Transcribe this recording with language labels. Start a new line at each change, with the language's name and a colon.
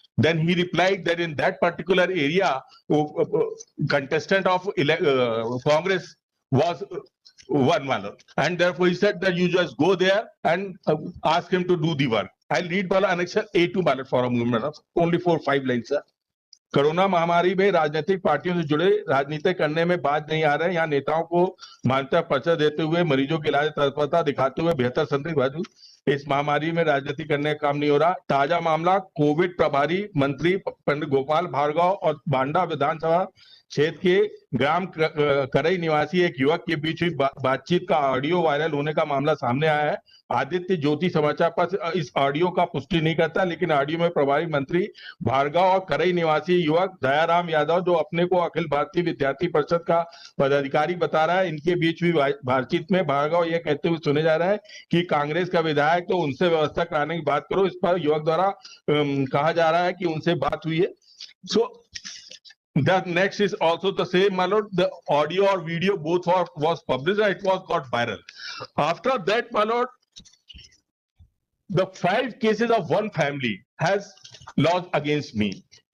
English: Then he replied that in that particular area, contestant of Congress was one man, and therefore he said that you just go there and ask him to do the work. I'll read ballot annexure A2 ballot for a moment, only 4-5 lines, sir.
Hindi: Corona महामारी में राजनीतिक पार्टियों से जुड़े राजनीति करने में बाज नहीं आ रहे हैं। यहाँ नेताओं को मान्यता पर्चा देते हुए मरीजों के इलाज तत्परता दिखाते हुए बेहतर संदिग्ध बाजू इस महामारी में राजनीति करने का काम नहीं हो रहा। ताजा मामला कोविड प्रभारी मंत्री पंडित गोपाल भार्गव और बांडा विधानसभा क्षेत्र के ग्राम करई निवासी एक युवक के बीच हुई बातचीत का ऑडियो वायरल होने का मामला सामने आया है। आदित्य ज्योति समाचार पत्र इस ऑडियो का पुष्टि नहीं करता, लेकिन ऑडियो में प्रभारी मंत्री भार्गव और करई निवासी युवक दयाराम यादव, जो अपने को अखिल भारतीय विद्यार्थी परिषद का पदाधिकारी बता रहा है, इनके बीच हुई बातचीत में भार्गव यह कहते हुए सुने जा रहा है कि कांग्रेस का विधायक तो उनसे व्यवस्था कराने की बात करो। इस पर युवक द्वारा कहा जा रहा है कि उनसे बात हुई है।
English: So the next is also the same, my lord. The audio or video both was published and it was got viral. After that, my lord, the 5 cases of one family has lodged against me.